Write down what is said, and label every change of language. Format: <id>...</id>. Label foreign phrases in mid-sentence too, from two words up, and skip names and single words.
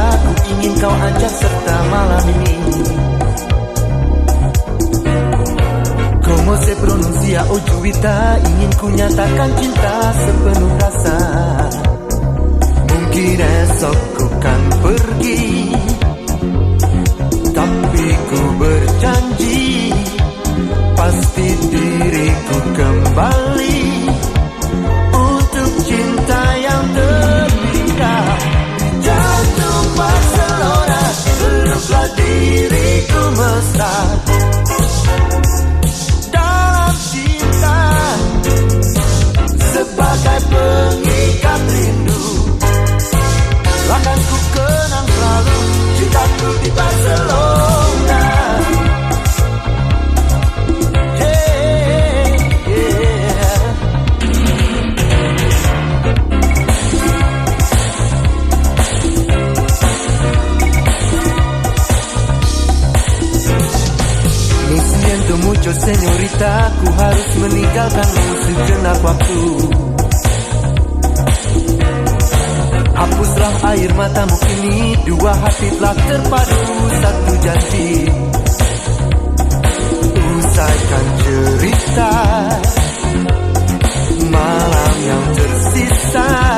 <id>Ku ingin kau ajak serta malam ini.</id> <es>Como se pronuncia</es> <id>Ojuita, ingin ku nyatakan cinta sepenuh rasa. Mungkin esok ku kan pergi, tapi ku berjanji pasti diriku kembali untuk cinta yang terindah. Jantung Barcelona, peluklah diriku mesra. Sebagai pengikat rindu, akan ku kenang selalu cintaku di Barcelona. Yeah, yeah.</id> <es>Lo siento mucho, señorita,</es> <id>ku harus meninggalkanmu sejenak waktu. Hapuslah air matamu kini, dua hati telah terpadu satu janji. Usaikan cerita malam yang tersisa.</id>